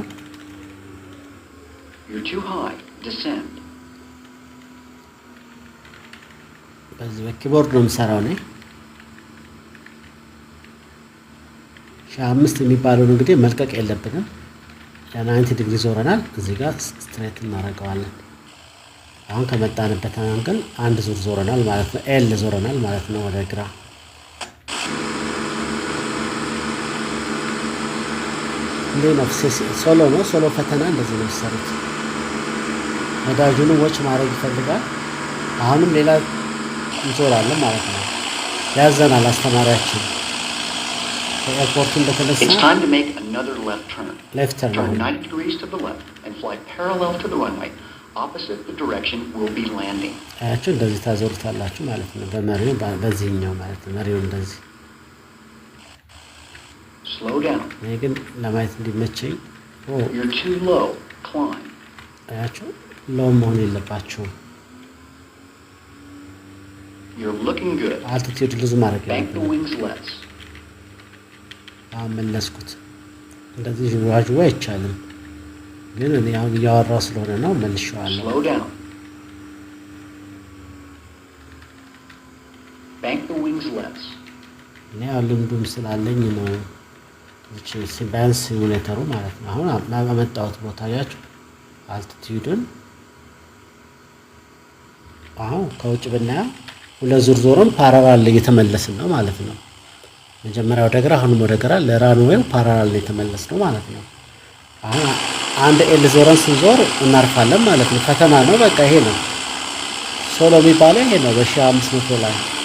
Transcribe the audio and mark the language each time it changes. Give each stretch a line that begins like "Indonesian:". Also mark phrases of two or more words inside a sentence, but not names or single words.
English: You're too high. Descend.
Amharic: በዚህ በኪቦርድ ነው የምሰራው ነው። 5 የሚባለውን እንግዲህ መልቀቅ የለብንም። ለ90 ዲግሪ ዞረናል። እዚህ ጋር ስትሬት እናደርገዋለን። አሁን ከመጣንበት አንግል አንድ ዙር ዞረናል ማለት ነው። ኤል ዞረናል ማለት ነው ወደ ግራ። እንዴ ነው ሶሎ ነው። ሶሎ ፈተና እንደዚህ ነው የሚሰሩት። ነዳጁን ወጭ ማድረግ ይፈልጋል። አሁንም ሌላ እንዞራለን ማለት ነው። ያዘናል አስተማሪያችን። ኤርፖርቱን በተነሳ
English: It's time to make another left turn. Left turn. Turn 90 degrees to the left and fly parallel to the runway. Opposite the direction we'll be landing.
Amharic: አያችሁ እንደዚህ ታዞሩታላችሁ ማለት ነው። በመሪው በዚህኛው ማለት ነው። መሪው እንደዚህ
English: Slow down.
Amharic: እኔ ግን ለማየት እንዲመቸኝ
English: You're too low. Climb.
Amharic: አያችሁ ሎው መሆን የለባችሁም።
English: You're looking good.
Amharic: አልቲቲዩድ ልዙ ማድረግ
English: Bank the
Amharic: የለብንም።
English: wings less.
Amharic: መለስኩት። እንደዚህ ዥዋዥዋ አይቻልም፣ ግን እኔ አሁን እያወራሁ ስለሆነ ነው መልሼዋለሁ።
English: Slow down. Bank the wings less.
Amharic: እኔ ልምዱም ስላለኝ ነው። እቺ ሲባንስ ሲሙሌተሩ ማለት ነው። አሁን አመጣሁት ቦታ ያችሁ አልቲቲዩድን አሁን ከውጭ ብናየው ሁለት ዙር ዞረን ፓራላል እየተመለስን ነው ማለት ነው። መጀመሪያ ወደ ግራ አሁንም ወደ ግራ ለራንዌው ፓራላል እየተመለስ ነው ማለት ነው። አሁን አንድ ኤል ዞረን ስንዞር እናርፋለን ማለት ነው። ፈተና ነው በቃ ይሄ ነው ሶሎ የሚባለው ይሄ ነው። በ1500 ላይ